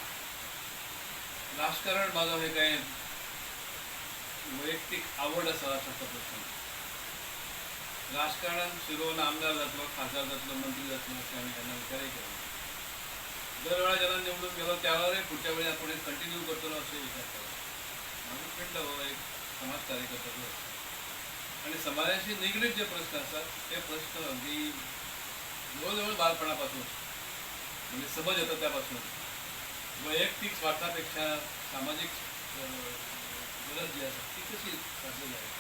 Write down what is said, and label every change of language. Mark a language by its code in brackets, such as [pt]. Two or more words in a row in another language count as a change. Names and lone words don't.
[kok] राजकारण माझं हे काय वैयक्तिक आवड आसा अशा प्रश्न. राजकारणात शिरोवन आमदार जातलो, खासदार जातलो, मंत्री जातलो अशें आमी केन्ना विचारय केलो. दर वेळा जेन्ना निवडून गेलो त्या वेळार पुढच्या वेळी आपण कंटिन्यू करतलो अशें विचार केलो. [mr] माझो फ्रेंड हो एक समाज कार्यकर्तो आणि समाजाशी निगडीत जे प्रश्न असतात ते प्रश्न अगदी जवळजवळ बालपणापासून म्हणजे समज येतं त्यापासून वैयक्तिक स्वार्थापेक्षा सामाजिक गरज जी असते ती कशी साधली आहे.